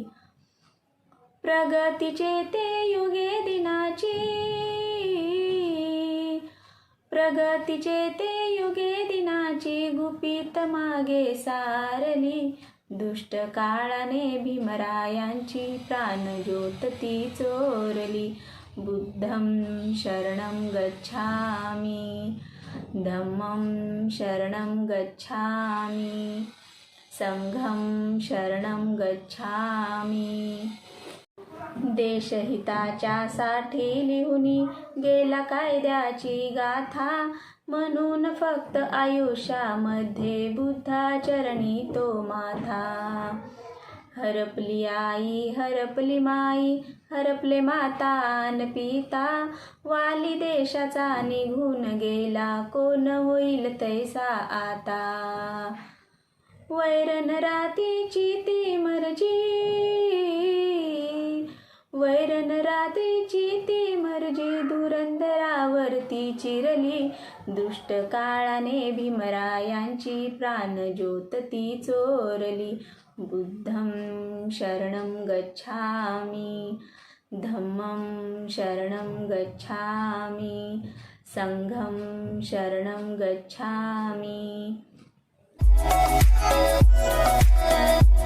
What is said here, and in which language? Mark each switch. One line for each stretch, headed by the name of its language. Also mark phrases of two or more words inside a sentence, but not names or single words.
Marathi: प्रगतीचे ते युगे दिनाची, प्रगतीचे ते युगे दिनाची, गुपित मागे सारली, दुष्ट काळाने भीमरायांची प्राणज्योत ती चोरली.
Pali: बुद्धं शरणं गच्छामि, धम्मं शरणं गच्छामि, संघं शरणं गच्छामि.
Marathi: देशहिताच्यासाठी लिहुनी गेला कायद्याची गाथा, म्हणून फक्त आयुष्यामध्ये बुद्धाचरणी तो माथा. हरपली आई, हरपली माई, हरपले माता अन पिता, वाली देशाचा निघून गेला, कोण होईल तैसा आता. वैरण रातीची ती मर्जी, वैरण रात्रीची ती मर्जी, धुरंधरावरती चिरली, दुष्ट काळाने भीमरायांची प्राणज्योत ती चोरली.
Pali: बुद्धं शरणं गच्छामि, धम्मं शरणं गच्छामि, संघं शरणं गच्छामि.